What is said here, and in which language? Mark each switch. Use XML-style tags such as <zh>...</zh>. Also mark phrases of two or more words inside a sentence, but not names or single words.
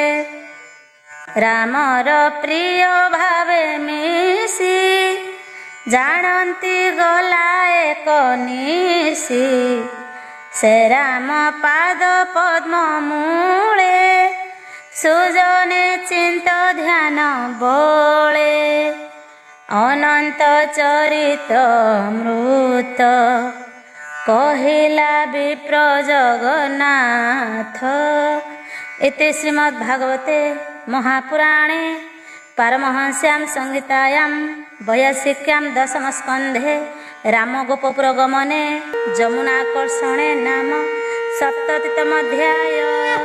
<or>ରାମର ପ୍ରିୟ ଭାବେ ମିଶି ଜାଣନ୍ତି ଗଲା ଏକ ନିଶି ସେ ରାମ ପାଦ ପଦ୍ମ ମୂଳେ ସୁଜନେ ଚିନ୍ତ ଧ୍ୟାନ ବଳେ ଅନନ୍ତ ଚରିତ୍ର ମୃତ କହିଲା ବିପ୍ର ଜଗନ୍ନାଥ।</or> <sa>इति श्रीमद्भागवते महापुराणे पारमहंस्यां संहितायां वैयासिक्यां दशमस्कन्धे रामगोपपुरगमने जमुनाकर्षणे नाम 77तमोऽध्यायः।</sa>